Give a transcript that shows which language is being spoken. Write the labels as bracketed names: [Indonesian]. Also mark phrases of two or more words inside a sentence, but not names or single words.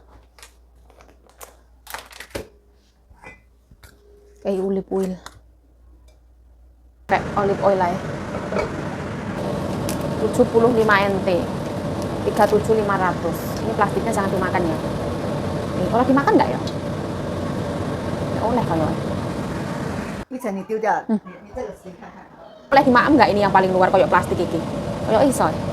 [Indonesian] Kayak [English] olive oil. [Indonesian] Kayak [English] olive oil [Indonesian] lah ya. 75 NT. 37.500. Ini plastiknya jangan dimakan ya. Nih, kalau dimakan nggak ya? Oleh kalau [Chinese] 一层你丢掉，你这个吃看看。 [Indonesian] boleh dimakan nggak ini yang paling luar koyok plastik ini? [Javanese] Koyok iso.